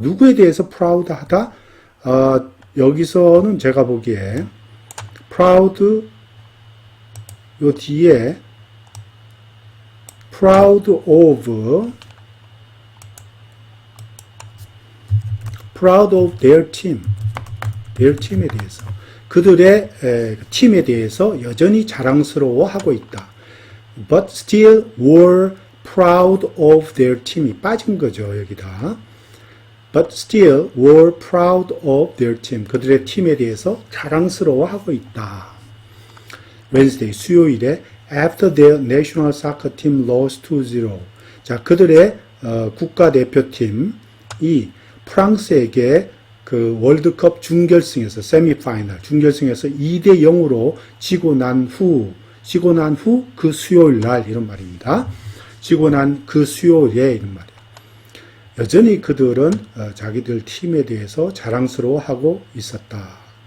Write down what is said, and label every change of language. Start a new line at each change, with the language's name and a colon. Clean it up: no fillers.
Korean: 누구에 대해서 proud하다? 여기서는 제가 보기에 proud 요 뒤에
English: proud of their team
Korean: 에 대해서 그들의 팀에 대해서 여전히 자랑스러워하고 있다.
English: But still were proud of their team이
Korean: 빠진 거죠, 여기다.
English: But still were proud of their team.
Korean: 그들의 팀에 대해서 자랑스러워하고 있다.
English: Wednesday,
Korean: 수요일에
English: after their national soccer team lost 2-0.
Korean: 자, 그들의 국가대표팀이 프랑스에게 그 월드컵 준결승에서 세미파이널 준결승에서 2대 0으로 지고 난 후 그 수요일 날 이런 말입니다. 지고 난 그 수요일에 이런 말이에요. 여전히 그들은 자기들 팀에 대해서 자랑스러워하고 있었다.